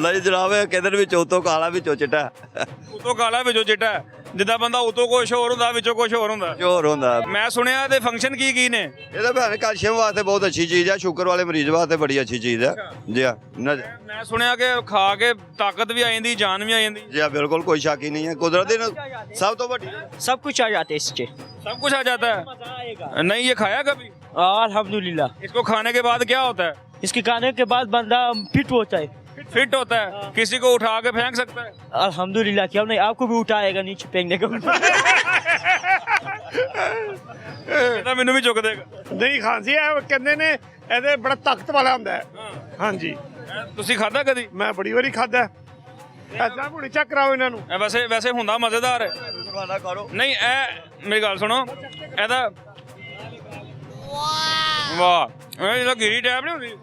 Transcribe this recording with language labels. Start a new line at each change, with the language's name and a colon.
Punjabi: ਨਹੀਂ ਜਨਾਬ, ਕਹਿੰਦੇ ਨੇ ਵਿੱਚੋਂ ਉਤੋਂ ਕਾਲਾ ਵਿੱਚੋਂ ਚਿੱਟਾ। ਉਤੋਂ ਕਾਲਾ ਵਿੱਚੋਂ ਚਿੱਟਾ, ਜਿੱਦਾਂ ਬੰਦਾ ਉਤੋਂ ਕੁਛ ਹੋਰ ਹੁੰਦਾ ਵਿੱਚੋਂ ਕੁਛ ਹੋਰ ਹੁੰਦਾ। ਜ਼ੋਰ ਹੁੰਦਾ। ਮੈਂ ਸੁਣਿਆ ਇਹਦੇ ਫੰਕਸ਼ਨ ਕੀ ਨੇ? ਇਹਦਾ ਭੈਣ ਕੈਲਸ਼ੀਅਮ ਵਾਸਤੇ ਬਹੁਤ ਅੱਛੀ ਚੀਜ਼ ਹੈ, ਸ਼ੂਗਰ ਵਾਲੇ ਮਰੀਜ਼ ਵਾਸਤੇ ਬੜੀ ਅੱਛੀ ਚੀਜ਼ ਹੈ। ਜੀ ਆ। ਮੈਂ ਸੁਣਿਆ ਕਿ ਖਾ ਕੇ ਤਾਕਤ ਵੀ ਆ ਜਾਂਦੀ, ਜਾਨ ਵੀ ਆ ਜਾਂਦੀ।
Hindi: जी हाँ, बिल्कुल कोई शक ही नहीं है। कुदरत ने सब तो बड़ी सब कुछ आ जाते हैं इससे। सब कुछ आ जाता है। नहीं, ये खाया कभी? अल्हम्दुलिल्लाह। इसको खाने के बाद क्या होता है? इसके खाने के बाद बंदा फिट होता है। फिट होता है? किसी को उठा के फेंक सकता है? अल्हम्दुलिल्लाह, क्यों नहीं, आपको भी उठाएगा नीचे फेंकने को।
Punjabi: ਇਹਦਾ ਮੈਨੂੰ ਵੀ ਚੁੱਕ ਦੇਗਾ। ਨਹੀਂ ਖਾਂਸੀ ਇਹ ਕਹਿੰਦੇ ਨੇ ਇਹਦੇ ਬੜਾ ਤਾਕਤ ਵਾਲਾ ਹੁੰਦਾ ਹੈ। ਹਾਂਜੀ, ਤੁਸੀਂ ਖਾਦਾ ਕਦੀ? ਮੈਂ ਬੜੀ ਵਾਰੀ ਖਾਦਾ। ਐਦਾਂ ਹੁਣੀ ਚੈੱਕ ਕਰਾਓ ਇਹਨਾਂ ਨੂੰ। ਵੈਸੇ ਹੁੰਦਾ ਮਜ਼ੇਦਾਰ ਹੈ। ਨਹੀਂ, ਇਹ ਮੇਰੀ ਗੱਲ ਸੁਣੋ, ਇਹਦਾ ਵਾਹ, ਇਹ ਜਿਹੜਾ ਗਿਰੀ ਟੈਪ ਨਹੀਂ ਹੁੰਦੀ।